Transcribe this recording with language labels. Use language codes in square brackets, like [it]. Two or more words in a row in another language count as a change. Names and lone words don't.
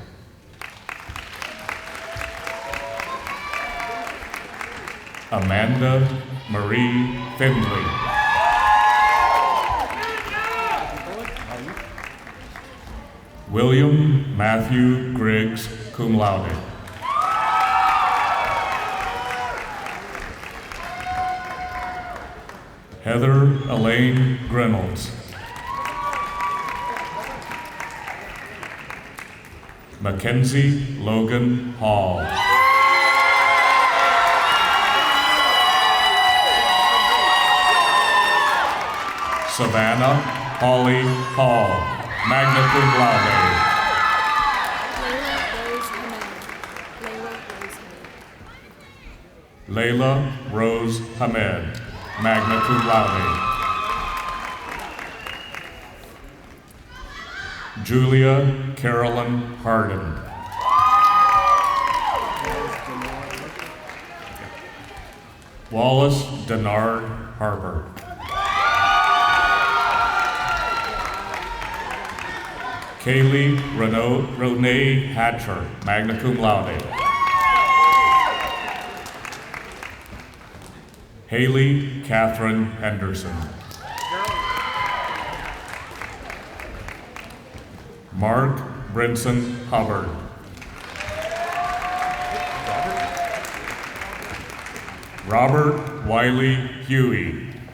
[en] Amanda Marie Finley. William Matthew Griggs, [la] cum laude. [en] Heather Elaine Grinolds. Mackenzie Logan Hall. Savannah Holly Hall, [la] magna cum laude. [en] Layla Rose Hamed, [la] magna cum laude. [en] Julia Carolyn Harden. Wallace Denard Harper. Kaylee Renee Hatcher, [la] magna cum laude. [en] Haley Catherine Henderson. Mark Brinson Hubbard. Robert Wiley Huey.